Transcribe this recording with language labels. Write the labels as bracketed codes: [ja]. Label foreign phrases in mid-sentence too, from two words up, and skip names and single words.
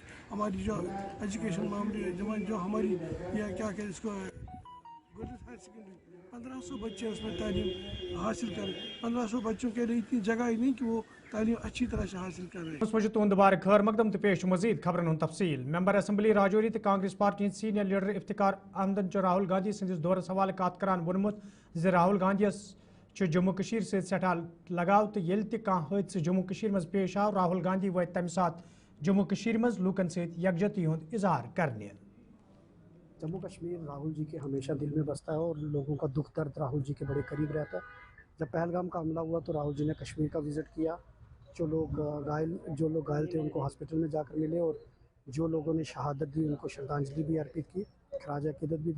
[hi] हमारी जो एजुकेशन मामले जो हमारी या क्या कहते इसको गर्ल्स हायर सेकेंडरी 1500 बच्चे उसमें तालीम हासिल करें। 1500 बच्चों के लिए इतनी जगह ही नहीं कि वो तालीम अच्छी तरह से हासिल कर रहे हैं। [ks] तुंद बार खैर मकदम तो पेश मजीद खबरन तफसील। मेंबर असम्बली राजौरी तो कांग्रेस पार्टी सीनियर लीडर इफ्तिकार अहमदन राहुल गांधी सदिस दौरस हवाले कत करान वोनमुत ज राहुल गांधीस जम्मू कशीर से सठा लगाव तो येल ते कांह हादसे जम्मू कशीर मज पेश आव राहुल गांधी वत तमि साथ जम्मू कशीर मज लूकन सहित यकजहती हुंद इजहार करने। [hi] जम्मू कश्मीर राहुल जी के हमेशा दिल में बसता है और लोगों का दुख दर्द राहुल जी के बड़े करीब रहता है। जब पहलगाम का हमला हुआ तो राहुल जी ने कश्मीर का विज़िट किया। जो लोग घायल थे उनको हॉस्पिटल में जाकर मिले और जो लोगों ने शहादत दी उनको श्रद्धांजलि भी अर्पित की, खराज अकीदत भी दी।